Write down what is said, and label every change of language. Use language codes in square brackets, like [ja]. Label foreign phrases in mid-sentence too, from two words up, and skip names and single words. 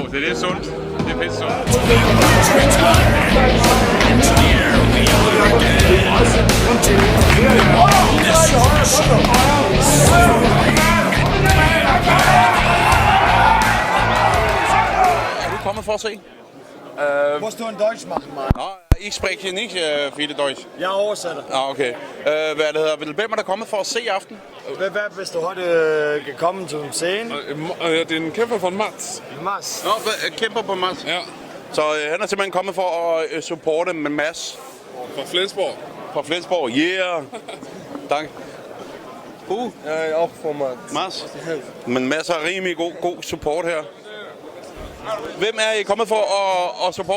[da] Så det er sundt. Det er fedt sundt. Kommen for at se? [de] Musst du in Deutsch machen, Mann? Nå, ich spreche nicht viele Deutsch. [da] Jeg oversætter. Okay. Hvem er der kommet for at se i aften? Hvis du [de] heute gekommen zum Sehen? Den Kämpfer von Mats. Mads. [da] Nå, kæmper på Mads. Ja. Så han er simpelthen kommet for at supporte med Mads. Fra Flensborg. Fra Flensborg, yeah. Tak. Jeg er også for Mads. Mads. Men Mads har rimelig god support her. Hvem er I kommet for at support?